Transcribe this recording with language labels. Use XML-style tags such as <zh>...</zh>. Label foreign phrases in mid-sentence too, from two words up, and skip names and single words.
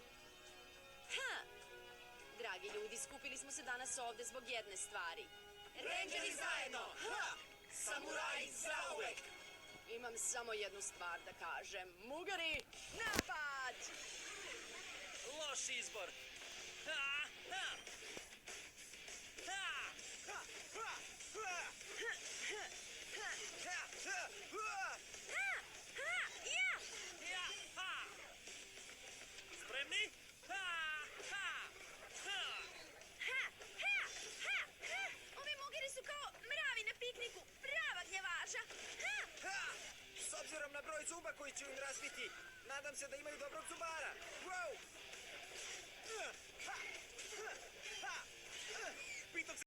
<sr>Dragi ljudi, skupili smo se danas ovde zbog jedne stvari. Rangeri zajedno! Samuraji zauvek! Imam samo jednu stvar da kažem. Mugari, napad! Loš izbor. Ha! Ha! Ha! Ja! Ha! Spremni? Ha! Ha! Ha! Ovi mugari su kao mravi na pikniku. Prava gnjevaža. S obzirom na broj zuba koji ću im razbiti, nadam se da imaju dobrog zubara. Wow! Pitam se</sr>